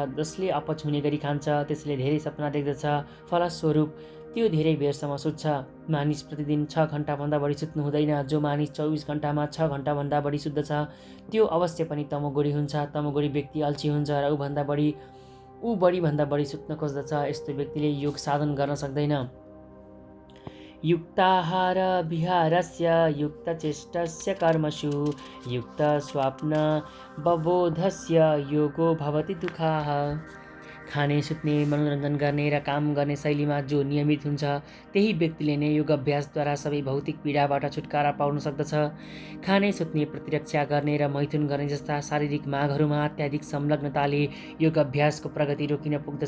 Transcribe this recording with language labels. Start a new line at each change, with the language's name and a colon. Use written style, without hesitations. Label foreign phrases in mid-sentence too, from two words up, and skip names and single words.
Nepali: जसले अपच हुने गरी खान्छ त्यसले धेरै सपना देख्दछ, फलस्वरूप त्यो धेरै बेरसम्म सुत्छ। मानिस प्रतिदिन 6 घण्टाभन्दा बढी सुत्नु हुँदैन। जो मानिस 24 घण्टामा 6 घण्टाभन्दा बढी सुत्दछ त्यो अवश्य पनि तमोगुणी हुन्छ। तमोगुणी व्यक्ति अल्छी हुन्छ र ऊ बढीभन्दा बढी सुत्न खोज्दछ। यस्तो व्यक्तिले योग साधन गर्न सक्दैन।
Sanskrit: युक्ताहार विहारस्य युक्तचेष्टस्य कर्मसु युक्त स्वप्न बबोधस्य योगो भवति दुःखाः।
Nepali: खाने, सुत्ने, मनोरञ्जन गर्ने र काम गर्ने शैलीमा जो नियमित हुन्छ त्यही व्यक्तिले नै योग अभ्यासद्वारा सबै भौतिक पीडाबाट छुटकारा पाउन सक्दछ। खाने, सुत्ने, प्रतिरक्षा गर्ने र मैथुन गर्ने जस्ता शारीरिक मागहरूमा अत्याधिक संलग्नताले योग अभ्यासको प्रगति रोकिन पुग्दछ।